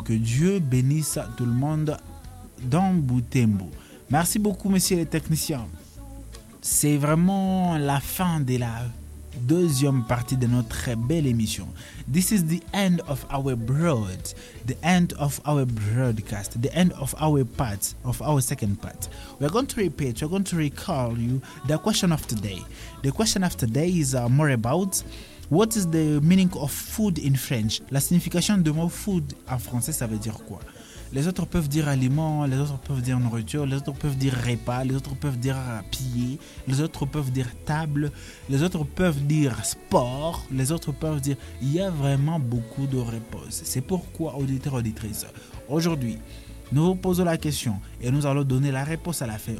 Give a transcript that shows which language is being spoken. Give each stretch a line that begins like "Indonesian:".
French: Que Dieu bénisse tout le monde dans Butembo. Merci beaucoup, messieurs les techniciens. C'est vraiment la fin de la deuxième partie de notre belle émission.
English: This is the end of our broad, the end of our broadcast, the end of our part, of our second part. We're going to recall you the question of today. The question of today is more about what is the meaning of food in French?
French: La signification du mot food en français, ça veut dire quoi? Les autres peuvent dire aliment, les autres peuvent dire nourriture, les autres peuvent dire repas, les autres peuvent dire pied, les autres peuvent dire table, les autres peuvent dire sport, les autres peuvent dire... Il y a vraiment beaucoup de réponses. C'est pourquoi, auditeurs, auditrices, aujourd'hui, nous vous posons la question et nous allons donner la réponse à la fin.